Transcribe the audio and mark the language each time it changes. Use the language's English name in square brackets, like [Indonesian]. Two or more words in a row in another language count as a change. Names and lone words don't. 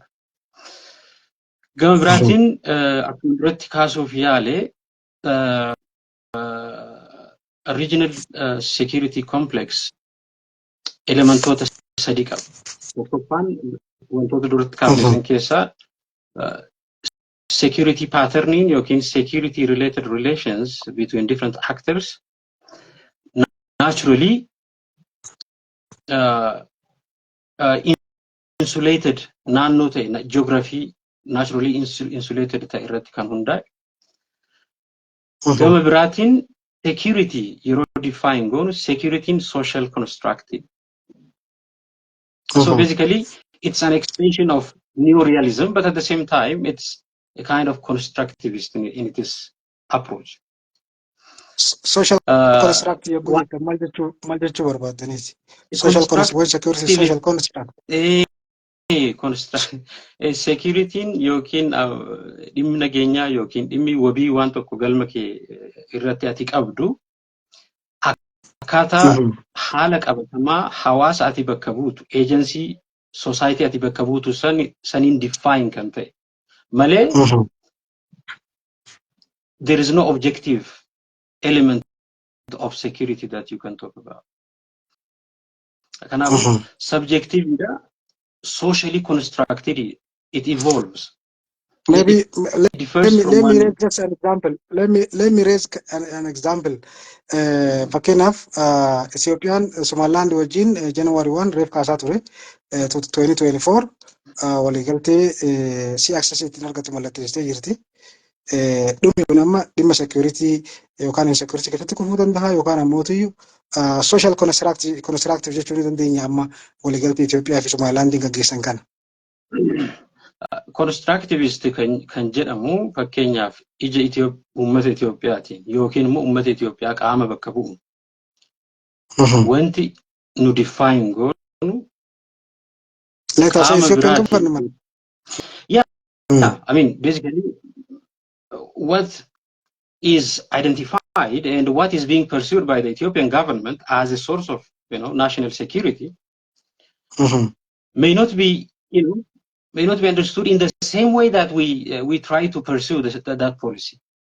[Oromo] Gama biraatiin akkuma duratti kaasuuf yaale regional security complex elementoota sadii qaba. Tokkoffaan wantoota duratti kaafne keessaa [English] security patterning [Oromo] yookiin [English] security related relations between different actors naturally insulated [Oromo] naannoo ta'e [English] geography naturally insulated [Oromo] ta'e irratti kan hundaa'e. Gama biraatiin security yeroo define goonu [English] security in social constructed. So basically it's an extension of neorealism, but at the same time it's a kind of constructivist in its approach. Social constructive [Oromo] maal jechuu barbaadaniiti? [English] Social security social construct. [Oromo] Security'n yookiin dhimmi nageenyaa yookiin dhimmi wabii waan tokko galma kee irratti ati qabdu akkaataa haala qabatamaa hawaasa ati bakka buutu [English] agency society [Oromo] ati bakka buutu saniin define kan ta'e malee [English] there is no objective element of security that you can talk about. Kanaaf subjective socially constructed, it evolves. Maybe let me raise just an example. Let me raise an example. [Oromo] Fakkeenyaaf Ethiopian Somaliland wajjin January 1 reef kaasaa ture 2024 waliigaltee si access ittiin argatu mallatteessitee jirti. Dhumni kun amma dhimma security yookaan insecurity keessatti kufuu danda'a yookaan ammoo [English] social constructive [Oromo] jechuu ni dandeenya amma waliigaltee Itoophiyaa fi Somaliland gaggeessan kana. Constructivist kan jedhamu fakkeenyaaf ija uummata Itoophiyaatiin yookiin immoo uummata Itoophiyaa qaama bakka bu'u. Wanti nu define goonu qaama biraatiin. [English] Yeah, I mean basically what is identified and what is being pursued by the Ethiopian government as a source of national security may not be, may not be understood in the same way that we try to pursue that policy.